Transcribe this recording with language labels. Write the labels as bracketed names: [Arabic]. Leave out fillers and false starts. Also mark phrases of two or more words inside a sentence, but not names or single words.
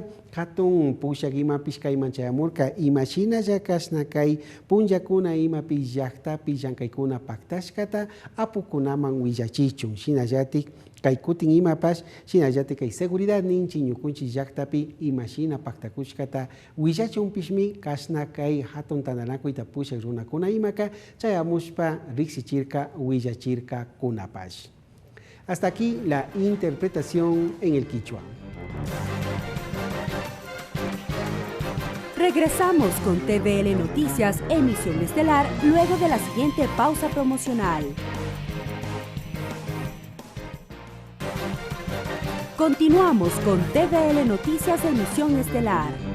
[Quechua] hatun pushak imapish kayman chayamurka imashinalla kasna kay punllakuna imapi llaktapi llankaykuna paktashkata apukunaman willachichun shinallatik kay kutin imapash shinallatik kay seguridad ninchi ñukunchi llaktapi imashina paktakushkata willachunpishmi kasna kay hatun tandanakuyta pushak runakuna imaka chayamushpa riksichirka willachirka kunapash. [Spanish] Hasta aquí la interpretación en el quichua. Regresamos con TVL Noticias, emisión estelar, luego de la siguiente pausa promocional. Continuamos con TVL Noticias, emisión estelar.